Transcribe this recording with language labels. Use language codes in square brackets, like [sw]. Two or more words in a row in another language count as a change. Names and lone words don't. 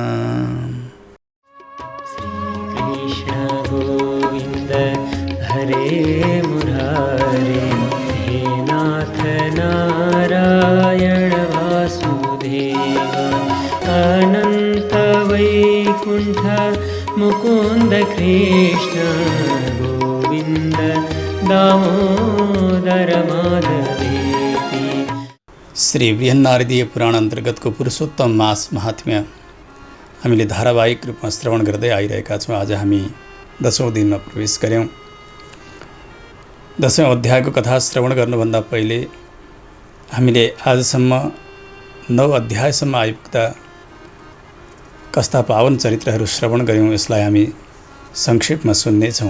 [sa] श्रीकृष्ण गोविन्द हरे मुरारे हे नाथ नारायण वासुदेव अनन्त वैकुण्ठ मुकुन्द कृष्ण गोविन्द दामोदर माधवेति। [ne] श्री बृहन्नारदीय पुराण अन्तर्गतको पुरुषोत्तम मास महात्म्य हामीले धारावाहिक रूपमा श्रवण गर्दै आइरहेका छौँ। आज हामी 10औं दिनमा प्रवेश गर्यौँ। 10औं अध्यायको कथा श्रवण गर्नुभन्दा पहिले हामीले आजसम्म 9 अध्यायसम्म आइपुग्दा कस्ता पावन चरित्रहरू श्रवण गर्यौँ, यसलाई हामी संक्षेपमा सुन्नेछौँ।